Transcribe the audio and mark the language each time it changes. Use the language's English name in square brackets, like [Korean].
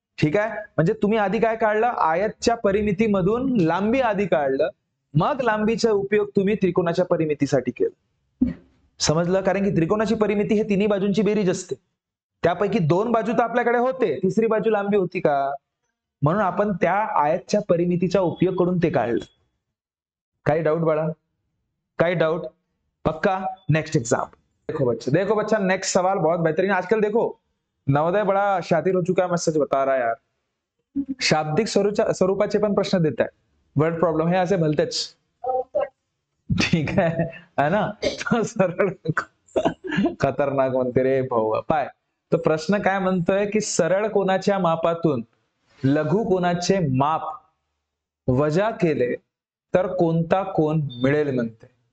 [Marathi] ठीक आहे, म्हणजे तुम्ही आधी काय काढलं, आयतच्या परिमितीमधून लांबी आधी काढलं, मग लांबीचा उपयोग तुम्ही त्रिकोणाच्या परिमितीसाठी केला. समजलं? कारण की त्रिकोणाची परिमिती हे तिन्ही बाजूंची बेरीज असते. त्यापैकी 2 बाजू तर आपल्याकडे होते, तिसरी बाजू लांबी होती का, म्हणून आपण त्या आयतच्या परिमितीचा उपयोग करून ते काढलं. काही डाऊट बाळा? काही डाऊट? पक्का? Next exam. [Hindi] देखो बच्चा नेक्स्ट सवाल बहुत बेहतरीन. आजकल देखो नवोदय बड़ा शातिर हो चुका है, मैं सच बता रहा यार. [Marathi] शाब्दिक स्वरूपाचे पण प्रश्न देत आहे. वर्ड प्रॉब्लेम हे असे भलतेच. ठीक आहे ना, सरळ खतरनाक म्हणते रे भाऊ. पाय तो प्रश्न काय म्हणतोय की सरळ कोणाच्या मापातून लघु कोणाचे माप वजा केले तर कोणता कोण मिळेल म्हणते.